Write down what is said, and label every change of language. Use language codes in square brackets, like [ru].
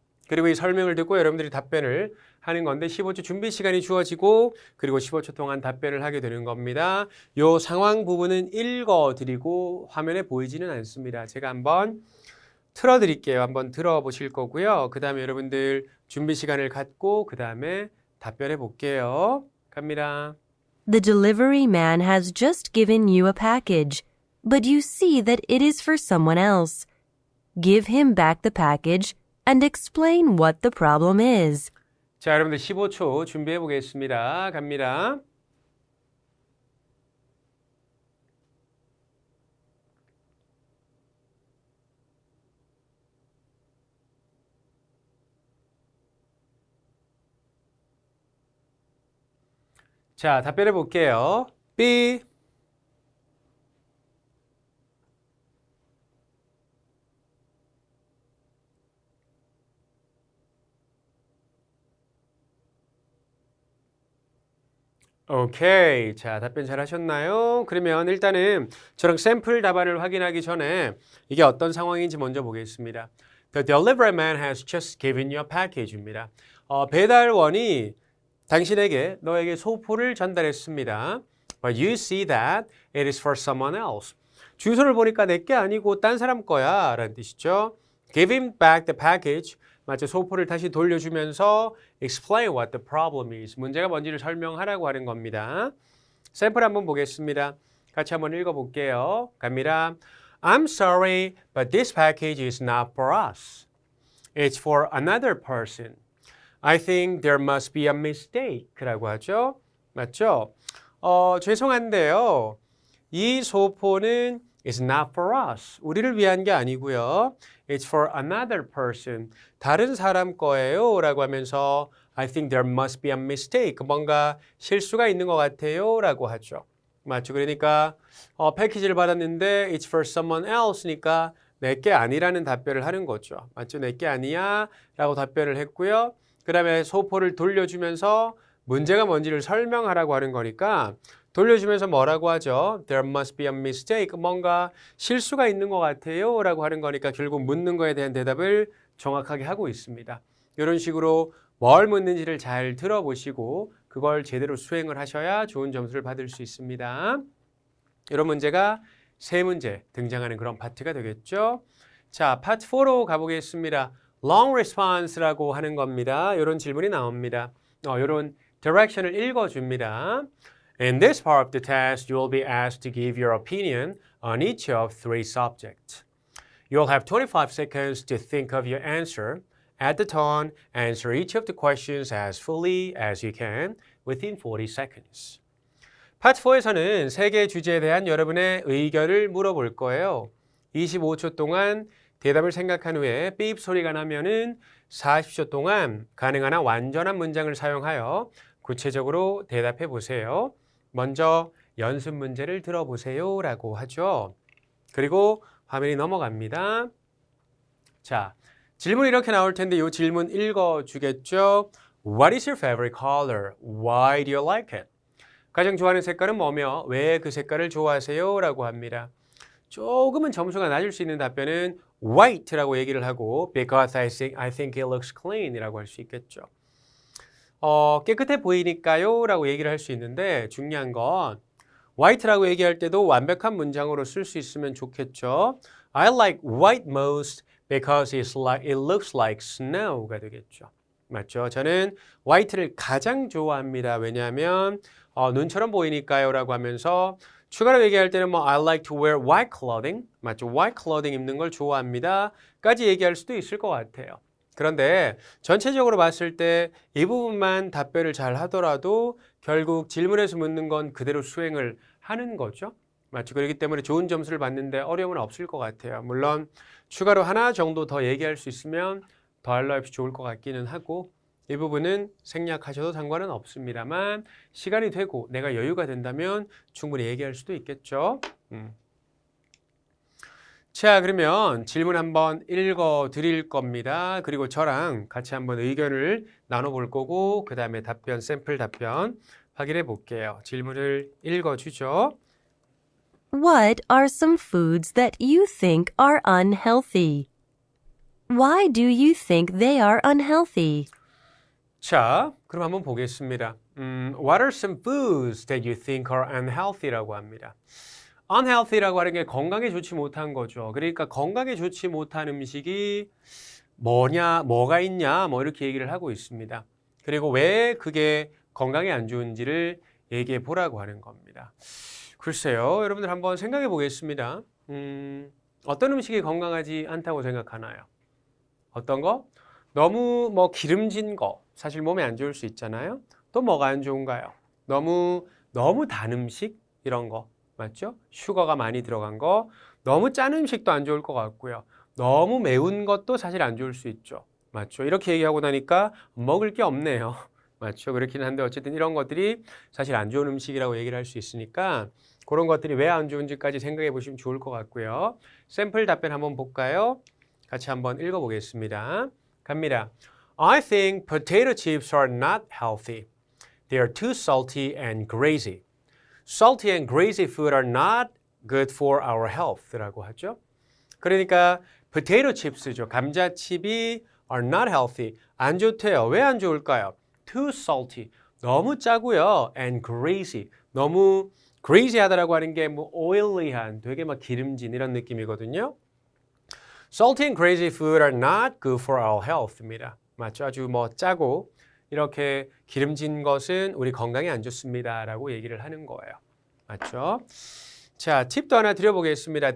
[ko] 그리고 이 설명을 듣고 여러분들이 답변을 하는 건데 15초 준비 시간이 주어지고 그리고 15초 동안 답변을 하게 되는 겁니다. 이 상황 부분은 읽어드리고 화면에 보이지는 않습니다. 제가 한번 틀어드릴게요. 한번 들어보실 거고요. 그 다음에 여러분들 준비 시간을 갖고 그 다음에 답변해 볼게요. 갑니다. [en] The delivery man has just given you a package, but you see that it is for someone else. Give him back the package and explain what the problem is. [ko] 자, 여러분들 15초 준비해 보겠습니다. 갑니다. 자, 답변해 볼게요. B. 오케이. 자, 답변 잘 하셨나요? 그러면 일단은 저랑 샘플 답안을 확인하기 전에 이게 어떤 상황인지 먼저 보겠습니다. [en] The delivery man has just given you a package입니다. [ko] 배달원이 당신에게 너에게 소포를 전달했습니다. [en] But you see that it is for someone else. [ko] 주소를 보니까 내게 아니고 딴 사람 거야 라는 뜻이죠. [en] Give him back the package. [ko] 맞죠? 소포를 다시 돌려주면서 [en] explain what the problem is. [ko] 문제가 뭔지를 설명하라고 하는 겁니다. 샘플 한번 보겠습니다. 같이 한번 읽어볼게요. 갑니다. [en] I'm sorry, but this package is not for us. It's for another person. I think there must be a mistake [ko] 라고 하죠. 맞죠? 죄송한데요. 이 소포는 [en] is not for us. [ko] 우리를 위한 게 아니고요. [en] It's for another person. [ko] 다른 사람 거예요. 라고 하면서 [en] I think there must be a mistake. [ko] 뭔가 실수가 있는 것 같아요. 라고 하죠. 맞죠? 그러니까 패키지를 받았는데 [en] it's for someone else [ko] 니까 내게 아니라는 답변을 하는 거죠. 맞죠? 내게 아니야 라고 답변을 했고요. 그 다음에 소포를 돌려주면서 문제가 뭔지를 설명하라고 하는 거니까 돌려주면서 뭐라고 하죠? [en] There must be a mistake. [ko] 뭔가 실수가 있는 것 같아요 라고 하는 거니까 결국 묻는 거에 대한 대답을 정확하게 하고 있습니다. 이런 식으로 뭘 묻는지를 잘 들어보시고 그걸 제대로 수행을 하셔야 좋은 점수를 받을 수 있습니다. 이런 문제가 세 문제 등장하는 그런 파트가 되겠죠. 자, 파트 4로 가보겠습니다. long response라고 하는 겁니다. 이런 질문이 나옵니다. 이런 direction을 읽어줍니다. [en] In this part of the test, you will be asked to give your opinion on each of three subjects. You will have 25 seconds to think of your answer. At the tone, answer each of the questions as fully as you can within 40 seconds. [ko] 파트 4에서는 세 개의 주제에 대한 여러분의 의견을 물어볼 거예요. 25초 동안 대답을 생각한 후에 삐입 소리가 나면은 40초 동안 가능한 한 완전한 문장을 사용하여 구체적으로 대답해 보세요. 먼저 연습 문제를 들어보세요 라고 하죠. 그리고 화면이 넘어갑니다. 자, 질문이 이렇게 나올 텐데 이 질문 읽어주겠죠. [en] What is your favorite color? Why do you like it? [ko] 가장 좋아하는 색깔은 뭐며 왜 그 색깔을 좋아하세요? 라고 합니다. 조금은 점수가 낮을 수 있는 답변은 white라고 얘기를 하고 [en] because I think it looks clean [ko] 이라고 할 수 있겠죠. 깨끗해 보이니까요 라고 얘기를 할 수 있는데 중요한 건 white라고 얘기할 때도 완벽한 문장으로 쓸 수 있으면 좋겠죠. [en] I like white most because it looks like snow [ko] 가 되겠죠. 맞죠? 저는 화이트를 가장 좋아합니다. 왜냐하면 눈처럼 보이니까요 라고 하면서 추가로 얘기할 때는 뭐 [en] I like to wear white clothing. [ko] 맞죠? white clothing 입는 걸 좋아합니다. 까지 얘기할 수도 있을 것 같아요. 그런데 전체적으로 봤을 때 이 부분만 답변을 잘 하더라도 결국 질문에서 묻는 건 그대로 수행을 하는 거죠. 맞죠? 그렇기 때문에 좋은 점수를 받는데 어려움은 없을 것 같아요. 물론 추가로 하나 정도 더 얘기할 수 있으면 더할 나위 없이 좋을 것 같기는 하고 이 부분은 생략하셔도 상관은 없습니다만 시간이 되고 내가 여유가 된다면 충분히 얘기할 수도 있겠죠. 자, 그러면 질문 한번 읽어 드릴 겁니다. 그리고 저랑 같이 한번 의견을 나눠볼 거고 그 다음에 답변, 샘플 답변 확인해 볼게요. 질문을 읽어 주죠. [en] What are some foods that you think are unhealthy? Why do you think they are unhealthy? [ko] 자, 그럼 한번 보겠습니다. [en] What are some foods that you think are unhealthy [ko] 라고 합니다. unhealthy라고 하는 게 건강에 좋지 못한 거죠. 그러니까 건강에 좋지 못한 음식이 뭐냐, 뭐가 있냐, 뭐 이렇게 얘기를 하고 있습니다. 그리고 왜 그게 건강에 안 좋은지를 얘기해 보라고 하는 겁니다. 글쎄요, 여러분들 한번 생각해 보겠습니다. 어떤 음식이 건강하지 않다고 생각하나요? 어떤 거? 너무 뭐 기름진 거, 사실 몸에 안 좋을 수 있잖아요. 또 뭐가 안 좋은가요? 너무 단 음식 이런 거 맞죠? 슈거가 많이 들어간 거, 너무 짠 음식도 안 좋을 것 같고요. 너무 매운 것도 사실 안 좋을 수 있죠. 맞죠? 이렇게 얘기하고 나니까 먹을 게 없네요. 맞죠? 그렇긴 한데 어쨌든 이런 것들이 사실 안 좋은 음식이라고 얘기를 할 수 있으니까 그런 것들이 왜 안 좋은지까지 생각해 보시면 좋을 것 같고요. 샘플 답변 한번 볼까요? 같이 한번 읽어보겠습니다. 갑니다. [en] I think potato chips are not healthy. They are too salty and greasy. Salty and greasy food are not good for our health [ko] 라고 하죠. 그러니까 potato chips죠. [en] 감자칩이 are not healthy. [ko] 안 좋대요. 왜 안 좋을까요? [en] Too salty. [ko] 너무 짜고요. [en] And greasy. [ko] 너무 greasy하다라고 하는 게 뭐 oily한, 되게 막 기름진 이런 느낌이거든요. [en] Salty and greasy food are not good for our health입니다. [ko] 맞죠? 아주 뭐 짜고 이렇게 기름진 것은 우리 건강에 안 좋습니다라고 얘기를 하는 거예요. 맞죠? 자, 팁도 하나 드려보겠습니다.